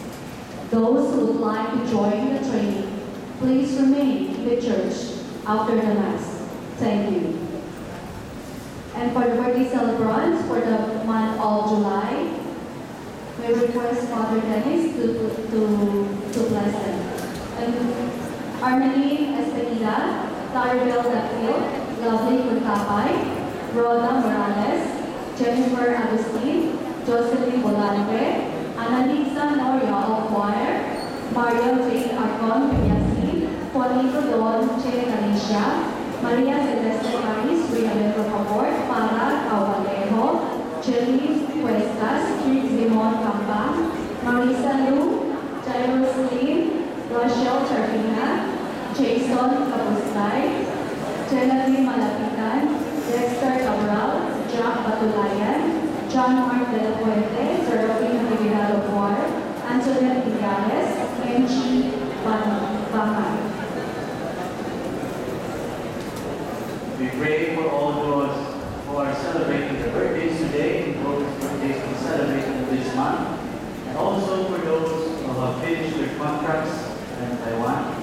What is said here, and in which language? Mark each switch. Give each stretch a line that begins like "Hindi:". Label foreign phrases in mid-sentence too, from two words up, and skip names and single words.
English: Those who would like to join the training, please remain in the church after the Mass. Thank you. And for the birthday celebrants for the month of July, we request Father Dennis to bless them. And Armeline Espequila, Claribel Dapil, Lovely Kuntapay, Rhoda Morales, Jennifer Agustin, Jocelyn Volante, Annalisa Noria of Choir, Mario J. Arcon Peñasin, Juanito Don Che Galicia, Maria Celeste Paris, Rina por favor, Para Caualejo, Jelly Cuestas, Simon Campa, Marisa Lu, Jairo Slim, Rochelle Charvina, Jason Kapustay, Jelly Malapitan, Dexter Cabral, Jack Batulayan, John Mark De La Puente, Serafina Rivera War, Antoinette Iglesias, Kenji Baman. We pray for all those who are celebrating their birthdays today and those birthdays being celebrated this month, and also for those who have finished their contracts in Taiwan.